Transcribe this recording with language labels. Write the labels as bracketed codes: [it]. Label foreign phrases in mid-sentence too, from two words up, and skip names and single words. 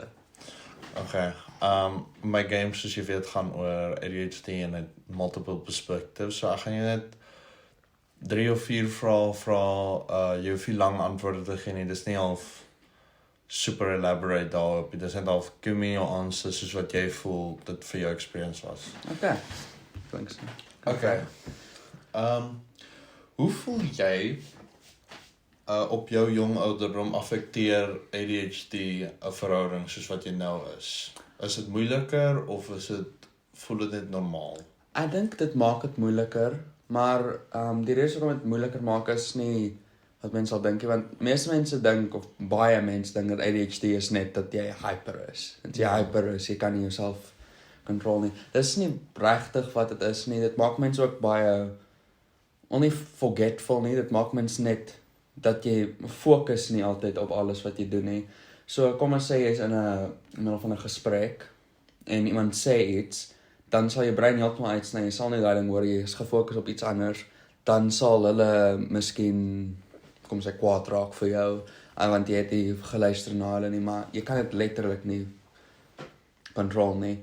[af] Okay, my game soos jy weet gaan oor ADHD en het [en] multiple perspectives, [af] so ek gaan jy net 3 of 4 vra jy hoef nie lang antwoorde te gee nie. Dis nie half [en] super elaborate [af] daarop. Dis net half [en] give me your answer [af] soos wat jy voel dit vir jou experience was. [en] Okay. Thanks. Okay. [af] Hoe voel jy op jou jong ouderdom affekteer ADHD 'n verhouding soos wat jy nou is? Is dit moeiliker of voel dit net normaal? Ek dink dit maak dit moeiliker, maar die rede waarom dit moeiliker maak is nie wat mense sal dink, want meeste mense dink of baie mense dink dat ADHD is net dat jy hyper is. Dat jy hyper is, jy kan nie jouself control nie. Dis nie regtig wat dit is nie. Dit maak mense ook baie [en] only forgetful [af] nie. Dit maak mense net dat jy fokus nie altyd op alles wat jy doen nie. So kom ons sê jy is in 'n middel van 'n gesprek en iemand sê iets, dan sal jou brein heeltemal uitsny. Jy sal nie daai ding hoor, jy is gefokus op iets anders. Dan sal hulle miskien kom sê kwaad raak vir jou, want jy het nie geluister na hulle nie, maar jy kan dit letterlik nie control nie.